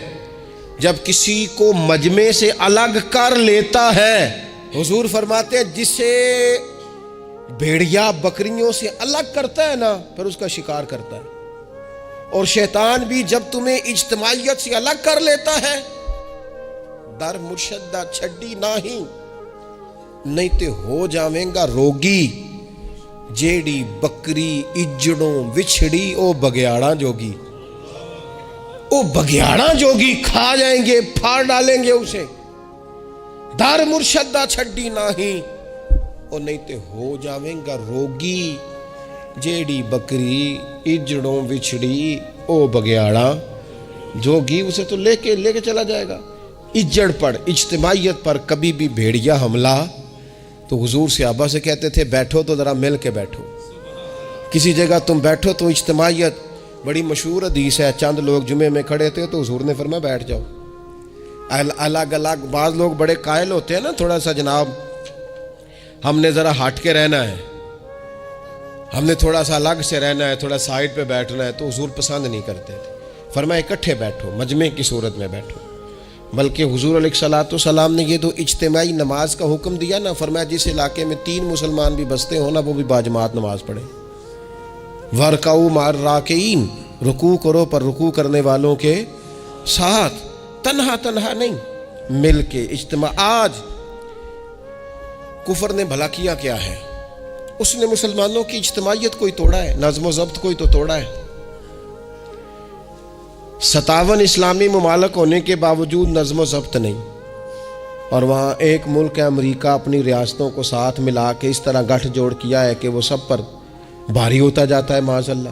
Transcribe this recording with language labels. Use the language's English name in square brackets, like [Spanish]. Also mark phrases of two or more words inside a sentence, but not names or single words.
[Urdu] جب کسی کو مجمع سے الگ کر لیتا ہے، حضور فرماتے ہیں جسے بھیڑیا بکریوں سے الگ کرتا ہے نا، پھر اس کا شکار کرتا ہے۔ اور شیطان بھی جب تمہیں اجتماعیت سے الگ کر لیتا ہے، [Punjabi] در مرشدہ چھڈی نہیں تے ہو جاویں گا روگی، جیڑی بکری اجڑوں وچھڑی او بگیاڑاں جوگی، او بگیاڑاں جوگی [Urdu] کھا جائیں گے، پھاڑ ڈالیں گے اسے۔ [Punjabi] در مرشدہ چھڈی او نہیں تے ہو جاویں گا روگی، جیڑی بکری اجڑوں وچھڑی او بگیاڑاں جوگی۔ [Urdu] اسے تو لے کے چلا جائے گا۔ اجڑ پر، اجتماعیت پر کبھی بھی بھیڑیا حملہ، تو حضور صحابہ سے کہتے تھے بیٹھو تو ذرا مل کے بیٹھو، کسی جگہ تم بیٹھو تو اجتماعیت۔ بڑی مشہور حدیث ہے، چند لوگ جمعے میں کھڑے تھے تو حضور نے فرمایا بیٹھ جاؤ الگ الگ۔ بعض لوگ بڑے قائل ہوتے ہیں نا، تھوڑا سا جناب ہم نے ذرا ہٹ کے رہنا ہے، ہم نے تھوڑا سا الگ سے رہنا ہے، تھوڑا سائڈ پہ بیٹھنا ہے، تو حضور پسند نہیں کرتے تھے۔ فرمایا اکٹھے بیٹھو، مجمع کی صورت میں بیٹھو۔ بلکہ حضور [Arabic] علیہ السلام [Urdu] نے یہ تو اجتماعی نماز کا حکم دیا نا، فرمایا جس علاقے میں 3 مسلمان بھی بستے ہوں نا، وہ بھی باجماعت نماز پڑھے۔ [Arabic] وَرْكَعُوا مَعَ الرَّاكِعِينَ، [Urdu] رکوع کرو پر رکوع کرنے والوں کے ساتھ، تنہا نہیں، مل کے اجتماع۔ آج کفر نے بھلا کیا ہے؟ اس نے مسلمانوں کی اجتماعیت کوئی توڑا ہے، نظم و ضبط کوئی تو توڑا ہے۔ 57 اسلامی ممالک ہونے کے باوجود نظم و ضبط نہیں، اور وہاں ایک ملک ہے امریکہ اپنی ریاستوں کو ساتھ ملا کے اس طرح گٹھ جوڑ کیا ہے کہ وہ سب پر بھاری ہوتا جاتا ہے [Arabic] معاذ اللہ۔